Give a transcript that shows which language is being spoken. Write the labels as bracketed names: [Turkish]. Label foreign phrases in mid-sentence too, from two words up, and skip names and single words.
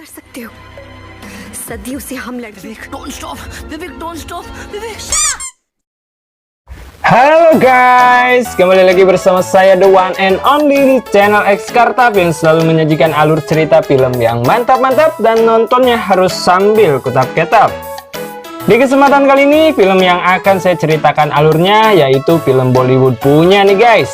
[Hindi] सकते हो। सदियों से हम लड़के [English] Don't stop, Vivek, don't stop, Vivek. [Indonesian] Halo guys, kembali lagi bersama saya The One and Only di channel X Kartap yang selalu menyajikan alur cerita film yang mantap-mantap dan nontonnya harus sambil kutap-ketap. Di kesempatan kali ini, film yang akan saya ceritakan alurnya yaitu film Bollywood punya nih guys.